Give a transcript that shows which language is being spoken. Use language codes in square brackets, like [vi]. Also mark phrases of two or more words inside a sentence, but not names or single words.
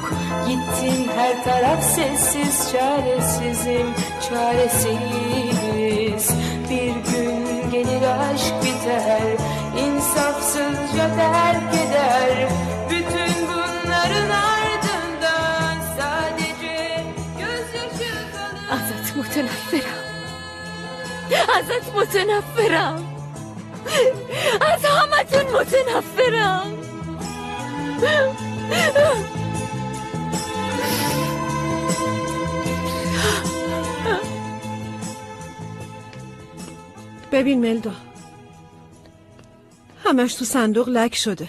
[tr] Gittin her taraf sessiz, çaresizim, çaresiz. Bir gün gelir aşk biter, insafsızca terk eder. Bütün bunların ardından sadece gözyaşı kalır. [fa] ازت متنفرم. ازت متنفرم. از همتون متنفرم. ببین ملدا، همش تو صندوق لک شده.